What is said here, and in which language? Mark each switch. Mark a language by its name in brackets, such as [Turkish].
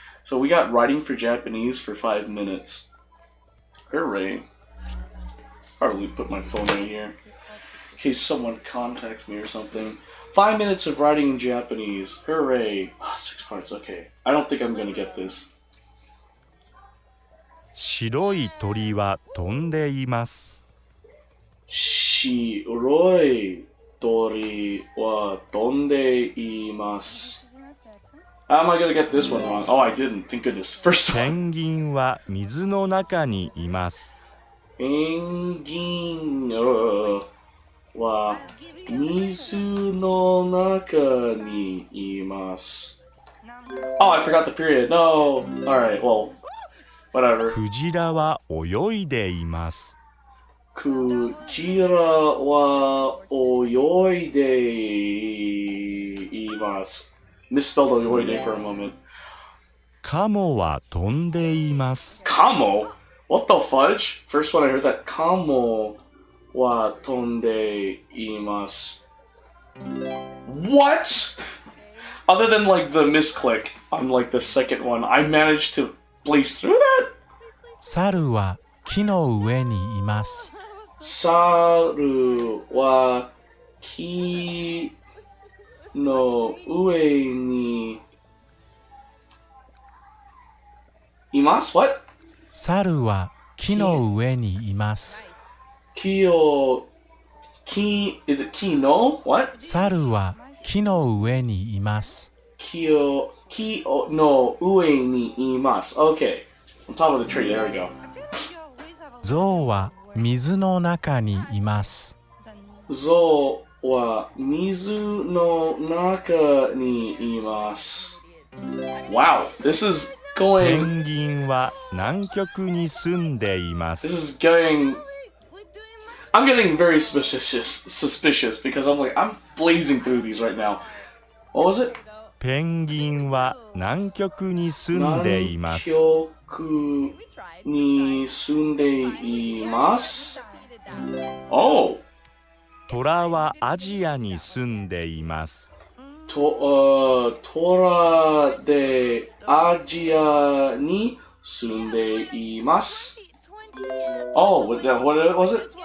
[English] So we got writing for Japanese for 5 minutes. Hooray! Probably put my phone right here in case someone contacts me or something. 5 minutes of writing in Japanese. Hooray! 6 parts. Okay. I don't think I'm gonna get this. [Japanese] 白い鳥は飛んでいます。白い鳥は飛んでいます。 [English] How am I gonna get this one wrong? Oh, I didn't. Thank goodness. First [Japanese] ペ [English] one. [Japanese] ンギンは水の中にいます。ペンギンは水の中にいます。 [English] Oh, I forgot the period. No. Alright, well, whatever. [Japanese] クジラは泳いでいます。クジラは泳いでいます。 [English] Misspelled 泳いで for a moment. [Japanese] カモは飛んでいます。 [English] Kamo? What the fudge? First when I heard that, [Japanese] Kamo wa tonde imasu. [English] What? Other than like the misclick on like the second one, I managed to blaze through that? [Japanese] 猿は木の上にいます。猿は木の上にいます [English] What? [Japanese] 猿は木の上にいます。木を木 [English] is it [Japanese] 木の [English] What? [Japanese] 猿は木の上にいます。木の上にいます [English] Okay. On top of the tree, there we go. [Japanese] 象は水の中にいます。象は水の中にいます [English] Wow, this is [Japanese] ペ [English] going [Japanese] ンギンは南極に住んでいま [English] This [Japanese] す。 [English] is going I'm getting very suspicious because I'm blazing through these right now. What was it? [Japanese] ペンギンは南極に住んでいます。南極に住んでいます Oh! トラはアジアに住んでいます。トラでアジアに住んでいます [English] Oh, what was it?